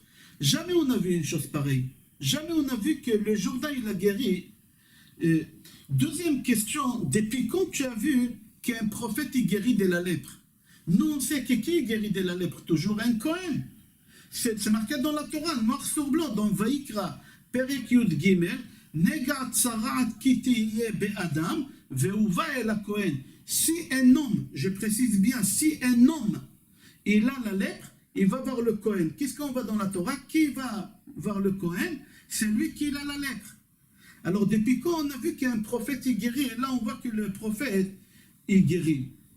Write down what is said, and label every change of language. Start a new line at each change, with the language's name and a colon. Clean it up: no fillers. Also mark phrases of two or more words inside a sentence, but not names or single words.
French: Jamais on a vu une chose pareille. Jamais on a vu que le Jourdain il a guéri. Deuxième question, depuis quand tu as vu qu'un prophète il guérit de la lèpre? Nous on sait que qui guérit de la lèpre? Toujours un Kohen. C'est marqué dans la Torah, noir sur blanc, dans Vaïkra,
Hebrew: פרק יוד גימל, נגע צרעת כיתהיה באדם, והובא אל הכהן.
French: Si un homme, je précise bien, si un homme il a la lèpre, il va voir le Kohen. Qu'est-ce qu'on voit dans la Torah? Qui va voir le Kohen? C'est lui qui a la lèpre. Alors depuis quand on a vu qu'un prophète il guérit? Et là on voit que le prophète il guérit.